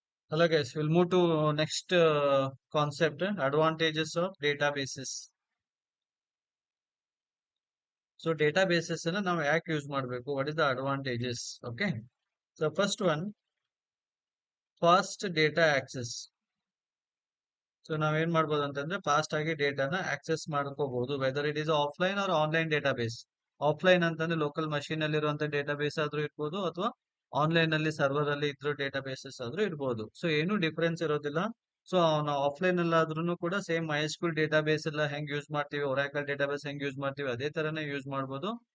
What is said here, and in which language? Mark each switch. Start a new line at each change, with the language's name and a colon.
English: Hello guys, we'll move to next concept, advantages of databases.
Kannada: So databases ನಾವು ಯಾಕೆ use ಮಾಡಬೇಕು?
English: What is the advantages? Okay. So first one, fast data access.
Kannada: So ನಾವೇನ್ ಮಾಡ್ಬೋದು ಅಂತಂದ್ರೆ fast ಆಗಿ ಡೇಟಾನ access ಮಾಡ್ಕೋಬಹುದು
English: Whether it is offline or online database.
Kannada: Offline ಅಂತಂದ್ರೆ local machine ಅಲ್ಲಿ ಇರುವಂತ ಡೇಟಾಬೇಸ್ ಆದ್ರೂ ಇರ್ಬೋದು ಅಥವಾ ಆನ್ಲೈನ್ ಅಲ್ಲಿ ಸರ್ವರ್ ಅಲ್ಲಿ ಇದ್ರೂ ಡೇಟಾಬೇಸಸ್ ಆದ್ರೂ ಇರ್ಬೋದು. ಸೊ ಏನು ಡಿಫರೆನ್ಸ್ ಇರೋದಿಲ್ಲ. ಸೊ ನಾವು ಆಫ್ಲೈನ್ ಅಲ್ಲಾದ್ರೂ ಕೂಡ ಸೇಮ್ ಮೈಸ್ಕೂಲ್ ಡೇಟಾಬೇಸ್ ಎಲ್ಲ ಹೆಂಗ್ ಯೂಸ್ ಮಾಡ್ತೀವಿ, ಒರಾಕಲ್ ಡೇಟಾಬೇಸ್ ಹೆಂಗ್ ಯೂಸ್ ಮಾಡ್ತೀವಿ ಅದೇ ತರನೇ ಯೂಸ್ ಮಾಡ್ಬೋದು.